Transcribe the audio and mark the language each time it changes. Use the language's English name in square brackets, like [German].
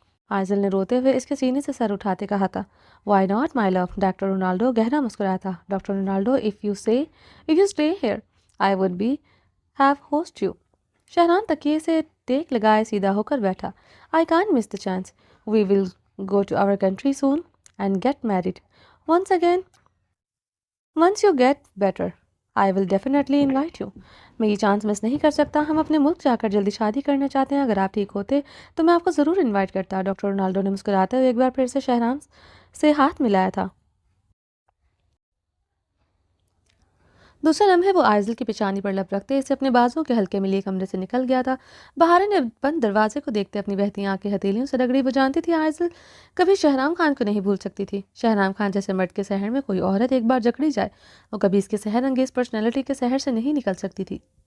[Urdu] آئزل نے روتے ہوئے اس کے سینے سے سر اٹھاتے کہا تھا۔ [English] Why not my love? [Urdu] Doctor Ronaldo گہرا مسکرایا تھا۔ Doctor Ronaldo, [English] if you stay here I would be have host you. [Urdu] Shahram تکیے سے ٹیک لگائے سیدھا ہو کر بیٹھا۔ [English] I can't miss the chance. We will go to our country soon and get married. Once you get better, I will definitely invite you. [Urdu] میں یہ chance مس نہیں کر سکتا۔ ہم اپنے ملک جا کر جلدی شادی کرنا چاہتے ہیں، اگر آپ ٹھیک ہوتے تو میں آپ کو ضرور انوائٹ کرتا۔ ڈاکٹر رونالڈو نے مسکراتے ہوئے ایک بار پھر سے شہرام سے ہاتھ ملایا تھا۔ دوسرے لمحے وہ آئزل کی پیشانی پر لب رکھتے اسے اپنے بازوں کے ہلکے میں لیے کمرے سے نکل گیا تھا۔ بہارے نے بند دروازے کو دیکھتے اپنی بہتی آنکھیں ہتھیلیوں سے رگڑی۔ وہ جانتی تھی آئزل کبھی شہرام خان کو نہیں بھول سکتی تھی۔ شہرام خان جیسے مرد کے سحر میں کوئی عورت ایک بار جکڑی جائے، وہ کبھی اس کے سحر انگیز پرسنالٹی کے سحر سے نہیں نکل سکتی تھی۔